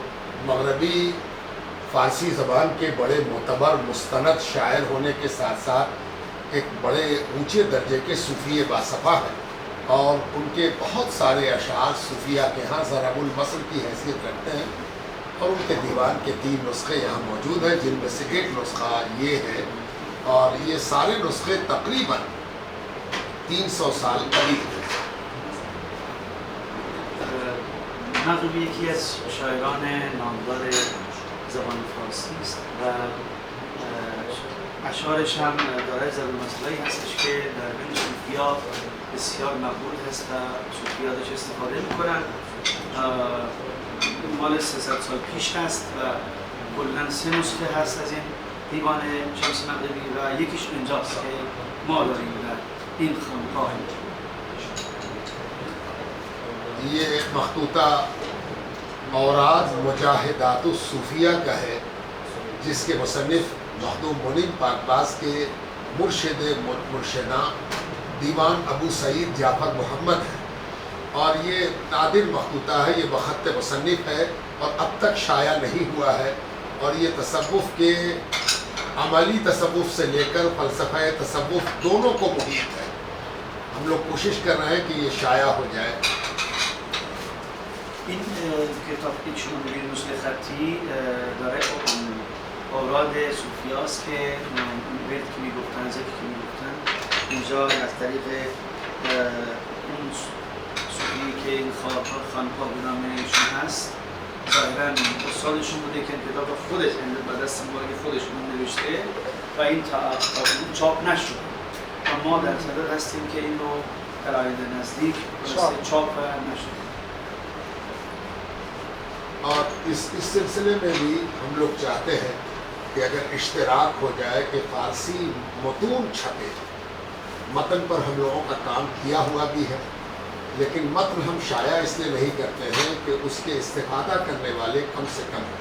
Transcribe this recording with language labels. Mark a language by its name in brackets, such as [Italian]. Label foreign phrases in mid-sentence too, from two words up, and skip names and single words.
[Hindi] मगरबी फ़ारसी ज़बान के बड़े मोतबर मुस्तनद शायर होने के साथ साथ एक बड़े ऊंचे दर्जे के सूफ़ी बासफ़ा हैं और उनके बहुत सारे अशार सूफिया के यहाँ ज़राबुल मसल की हैसियत रखते हैं और उनके दीवान के 3 नुस्खे यहाँ मौजूद हैं जिनमें से एक नुस्खा ये है और ये सारे नुस्खे तकरीबन 300 साल करीब हैं. [Persian] نقل یکی از شاعران نامدار زبان فارسی است و اشعارش هم دارای ضرب مسئله‌ای هستش که در بین صوفیا بسیار مقبول هست و صوفیا ازش استفاده میکنن. مال 300 سال پیش هست و کلاً 3 نسخه هست از این دیوان شمس مغربی و یکیش اینجاست که ما داریم در این خانقاه. [Hindi] ये एक मखतूता औराद मुजाहिदातुस सूफिया का है जिसके मुसन्निफ मखदूम मुनीम पाकबाज के मुर्शिद मुर्शिदा दीवान अबू सईद जाफ़र मोहम्मद है और ये नादिर मखतूता है. ये बख़त मुसन्निफ है और अब तक शाया नहीं हुआ है और ये तसव्वुफ़ के अमली तसव्वुफ़ से लेकर फ़लसफ़ा तसव्वुफ़ दोनों को मुहीत है. हम लोग कोशिश कर रहे हैं कि ये शाया हो जाए. [Persian] این کتاب که شما می‌بینید نسخه خطی داره اوراد صوفیاست که ورد که میگفتن ذکر که میگفتن اینجا از طریق اون صوفی که این خانقاه به نام ایشون هست ظاهراً استادشون بوده که کتاب خودش با دست مبارک خودشون نوشته و این تا چاپ نشد و ما در صدد هستیم که این رو در آینده نزدیک چاپ نشد. [Hindi] और इस सिलसिले में भी हम लोग चाहते हैं कि अगर इश्तराक हो जाए कि फ़ारसी मतून छपे. मतन पर हम लोगों का काम किया हुआ भी है लेकिन मतन हम शाया इसलिए नहीं करते हैं कि उसके इस्तेफादा करने वाले कम से कम हैं.